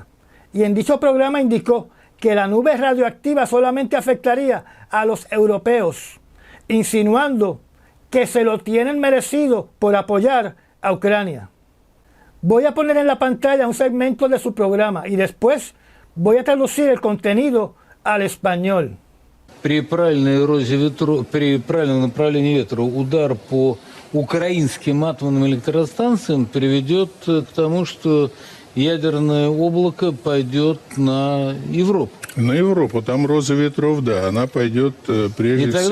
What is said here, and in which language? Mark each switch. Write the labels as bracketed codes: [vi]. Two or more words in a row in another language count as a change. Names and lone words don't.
[es] Y en dicho programa indicó que la nube radioactiva solamente afectaría a los europeos, insinuando que se lo tienen merecido por apoyar a Ucrania. Voy a poner en la pantalla un segmento de su programa y después voy a traducir el contenido al español. [ru] При правильном направлении ветра удар по украинским атомным электростанциям приведет к тому, что ядерное облако пойдет на Европу. На Европу, там роза ветров, да, она пойдет прежде всего.